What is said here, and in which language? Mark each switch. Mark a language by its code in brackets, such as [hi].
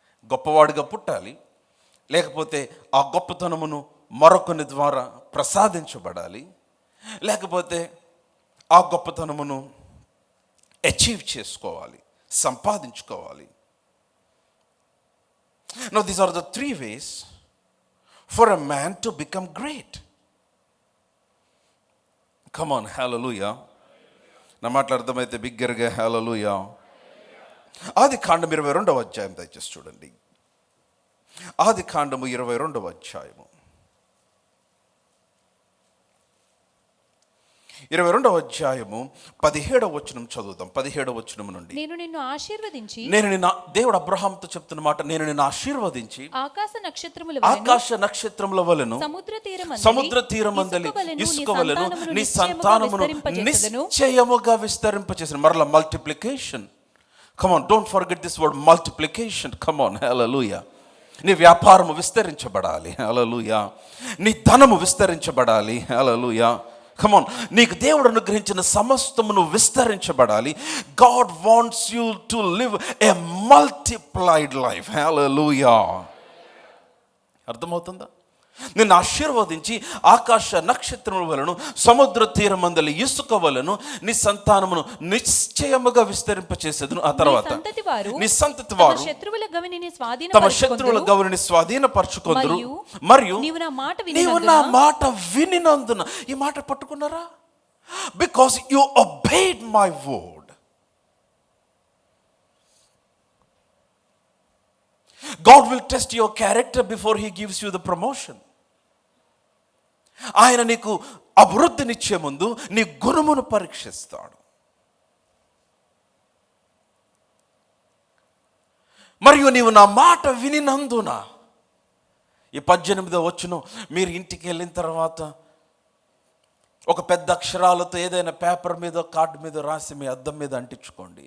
[te] గొప్పవాడిగా పుట్టాలి, లేకపోతే ఆ గొప్పతనమును మరొకని ద్వారా ప్రసాదించబడాలి, లేకపోతే ఆ గొప్పతనమును అచీవ్ చేసుకోవాలి, సంపాదించుకోవాలి. [en] Now these are the 3 ways for a man to become great. Come on, [te] hallelujah. నా మాటలు అర్థమైతే బిగ్గరగా హల్లెలూయా. ఆదికాండం 22వ అధ్యాయం దయచేసి చూడండి. ఆదికాండము 22వ అధ్యాయము 22వ అధ్యాయము 17వ వచనం చదువుదాం. 17వ వచనం నుండి. నేను నిన్ను ఆశీర్వదించి, దేవుడు అబ్రహాముతో చెప్తున్న మాట, నేను నిన్ను ఆశీర్వదించి ఆకాశ నక్షత్రముల వలెను సముద్ర తీరమందలి ఇసుక వలెను నీ సంతానమును నిశ్చయముగా విస్తరింపచేసాను. మరలా multiplication. [en] Come on, don't forget this word multiplication. Come on, [te] hallelujah. నీ వ్యాపారము విస్తరించబడాలి. హల్లెలూయా. నీ ధనము విస్తరించబడాలి. హల్లెలూయా. [en] Come on, [te] నీకు దేవుడు అనుగ్రహించిన సమస్తమును విస్తరించబడాలి. [en] God wants you to live a multiplied life. Hallelujah. [te] అర్థమవుతుందా? నిన్ను ఆశీర్వదించి ఆకాశ నక్షత్రముల వలను సముద్ర తీరమందలి ఇసుక వలను నీ సంతానమును నిశ్చయముగా విస్తరింపచేసేదును. ఆ తర్వాత నీ సంతతి వారు తమ శత్రువుల గవిని స్వాధీనపరచుకొందురు మరియు నీవు నా మాట వినినందున. ఈ మాట పట్టుకున్నారా? [en] Because you obeyed my word. God will test your character before he gives you the promotion. [te] ఆయన నీకు అభివృద్ధినిచ్చే ముందు నీ గుణమును పరీక్షిస్తాడు. మరియు నీవు నా మాట వినినందున. ఈ 18వ వచనం మీరు ఇంటికి వెళ్ళిన తర్వాత ఒక పెద్ద అక్షరాలతో ఏదైనా పేపర్ మీద కార్డు మీద రాసి మీ అద్దం మీద అంటించుకోండి.